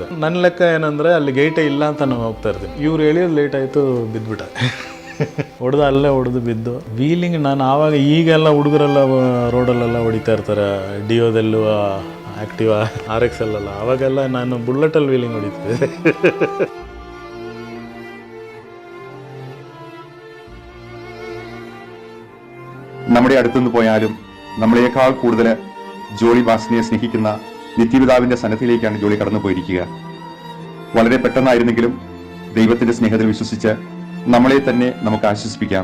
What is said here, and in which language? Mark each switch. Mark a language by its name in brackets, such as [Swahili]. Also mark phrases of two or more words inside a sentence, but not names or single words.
[Kannada] ನನ್ನ ಲೆಕ್ಕ ಏನಂದರೆ ಅಲ್ಲಿ ಗೇಟೇ ಇಲ್ಲ ಅಂತ ನಾನು ಹೋಗ್ತಾ ಇರ್ತೀನಿ. ಇವ್ರು ಎಳಿಯೋದು ಲೇಟ್ ಆಯಿತು, ಬಿದ್ದುಬಿಟ್ಟ. ಅಲ್ಲೇ ಹೊಡೆದು ಬಿದ್ದು ವೀಲಿಂಗ್. ನಾನು ಆವಾಗ ಈಗೆಲ್ಲ ಹುಡುಗರೆಲ್ಲ ರೋಡಲ್ಲೆಲ್ಲ ಹೊಡಿತಾ ಇರ್ತಾರೆ, ಡಿಯೋದಲ್ಲೂ ಆ್ಯಕ್ಟಿವಾ RX ಅಲ್ಲೆಲ್ಲ. ಆವಾಗೆಲ್ಲ ನಾನು ಬುಲೆಟಲ್ಲಿ ವೀಲಿಂಗ್ ಹೊಡಿತಿದ್ದೆ. [Malayalam] നമ്മുടെ അടുത്തുനിന്ന് പോയാലും നമ്മളെക്കാൾ കൂടുതൽ ജോളി ബാസിനെ സ്നേഹിക്കുന്ന നിത്യപിതാവിന്റെ സന്നദ്ധിയിലേക്കാണ് ജോളി കടന്നു പോയിരിക്കുക. വളരെ പെട്ടെന്നായിരുന്നെങ്കിലും ദൈവത്തിന്റെ സ്നേഹത്തിൽ വിശ്വസിച്ച് നമ്മളെ തന്നെ നമുക്ക് ആശ്വസിപ്പിക്കാം.